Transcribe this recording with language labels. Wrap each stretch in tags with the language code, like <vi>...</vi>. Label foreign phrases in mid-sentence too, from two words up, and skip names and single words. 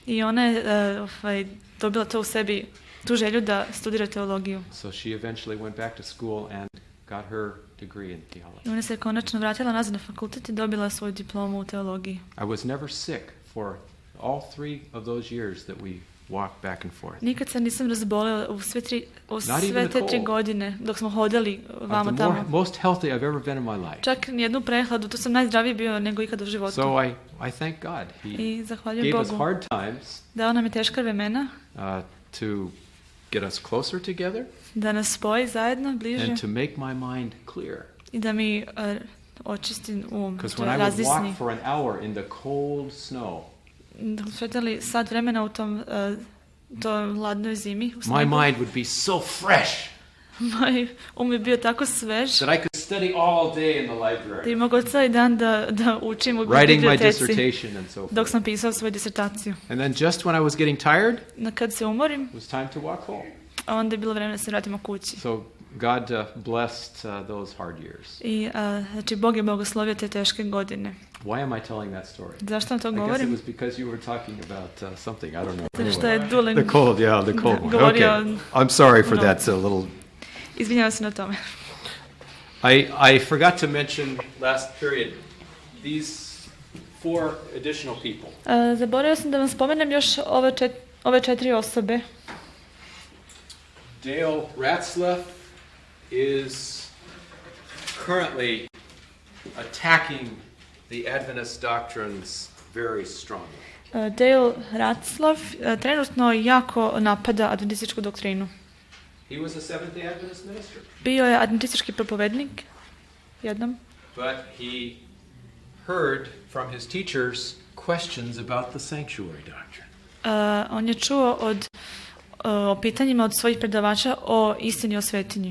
<sr>I ona je dobila to u sebi, tu želju da studira teologiju.</sr> <en>So she eventually went back to school and got her degree in theology.</en> <sr>I ona se konačno vratila nazad na fakultet i dobila svoju diplomu u teologiji.</sr> <en>I was never sick for all 3 of those years that we walked back and forth.</en> <sr>Nikad se nisam razbolila u sve te 3 godine dok smo hodali vamo</sr> <en>The</en> <sr>tamo.</sr> <en>most healthy I've ever been in my life.</en> <sr>Čak nijednu prehladu, tu sam najzdraviji bio nego ikad u životu.</sr> <en>So I thank God. He</en> <sr>I zahvaljujem</sr> <en>gave us</en> <sr>Bogu.</sr> <en>hard times</en> <sr>Dao nam je teška vremena,</sr> <en>to get us closer together</en> <sr>da nas spoji zajedno, bliže,</sr> <en>and to make my mind clear.</en> <sr>i da mi očisti</sr> <en>Because</en> <sr>to</sr> <en>when I would</en> <sr>razjasni.</sr> <en>walk for an hour in the cold snow,</en> <sr>Dok smo šetali sat vremena u tom hladnoj zimi, u</sr> <en>my</en> <sr>snegu,</sr> <en>mind would be so fresh</en> <sr>moj je bio tako svež</sr> <en>that I could study all day in the</en> <sr>da</sr> <en>library,</en> <sr>bi mogao cijeli dan da učim u</sr> <en>writing my</en> <sr>biblioteci</sr> <en>dissertation and so</en> <sr>dok</sr> <en>forth.</en> <sr>sam pisao svoju disertaciju.</sr> <en>And then just when I was getting tired,</en> <sr>Kad se umorim,</sr> <en>it was time to walk home.</en> <sr>onda je bilo vreme da se vratimo kući.</sr> <en>So God blessed those hard years.</en> <sr>I znači Bog je blagoslovio te teške godine.</sr> <en>Why am I telling that story?</en> <sr>Zašto vam to</sr> <en>I guess it</en> <sr>govorim?</sr> <en>was because you were talking about something, I don't know.</en> <sr>Zato što je</sr> <en>Anyway.</en> <sr>Dulen</sr> <en>The cold, yeah, the cold one.</en> <sr>govorio</sr> <en>Okay. I'm sorry for No. that little...</en> <sr>Izvinjavam se na tome.</sr> <en>I forgot to mention last period, these 4 additional people.</en> <sr>Zaboravio sam da vam spomenem još ove 4 osobe.</sr> <en>Dale Ratzlaff is currently attacking the Adventist doctrines very strongly.</en> <sr>Dale Ratzlaff trenutno jako napada adventističku doktrinu.</sr> <en>He was a Seventh-day Adventist minister,</en> <sr>Bio je adventistički propovednik jednom,</sr> <en>but he heard from his teachers questions about the sanctuary doctrine.</en> <sr>on je čuo o pitanjima od svojih predavača o istini o svetinji.</sr>